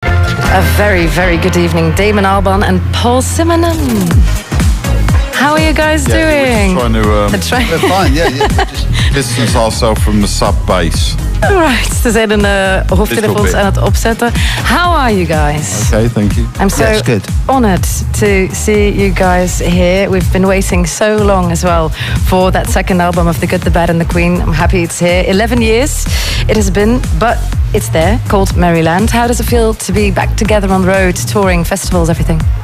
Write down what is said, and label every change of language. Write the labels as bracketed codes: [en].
[en] A very, very good evening. Damon Albarn and Paul Simonon. How are you guys doing? We're just trying to... We're fine, just distance ourselves from the sub-bass. [nl] Alright, ze zijn een hoofdtelefoons aan het opzetten. [en] How are you guys? Okay, thank you. I'm so honored to see you guys here. We've been waiting so long as well for that second album of The Good, The Bad and The Queen. I'm happy it's here. 11 years it has been, but it's there, called Maryland. How does it feel to be back together on the road, touring, festivals, everything?